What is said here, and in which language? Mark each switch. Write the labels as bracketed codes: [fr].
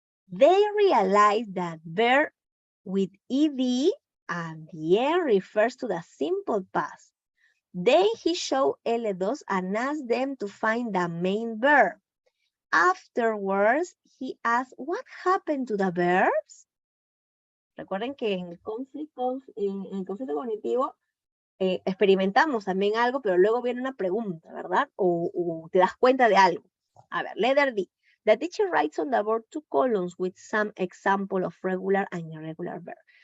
[en] They realize that verb with ed and the N refers to the simple past. Then he showed L2 and asked them to find the main verb. Afterwards, he asked what happened to the verbs. [es] Recuerden que en el conflicto cognitivo experimentamos también algo, pero luego viene una pregunta, ¿verdad? O te das cuenta de algo. A ver, letter D. [en] The teacher writes on the board 2 columns with some example of regular and irregular verbs.